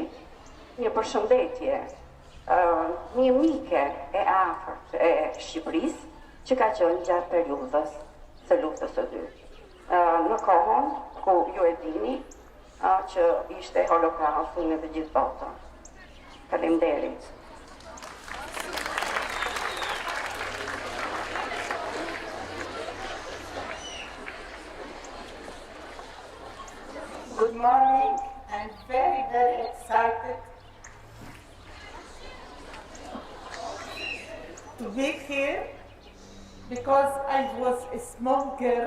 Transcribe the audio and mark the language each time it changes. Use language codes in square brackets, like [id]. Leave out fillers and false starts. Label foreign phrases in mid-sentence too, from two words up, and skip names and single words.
[sq] Një përshëndetje, një mike e afërt e Shqipërisë që ka qenë gjatë periudhës së luftës së dytë. Në kohën ku ju e dini që ishte holokausti në të gjithë botën. Faleminderit. [en] Good morning. I'm very, very excited to be here because I was a small girl.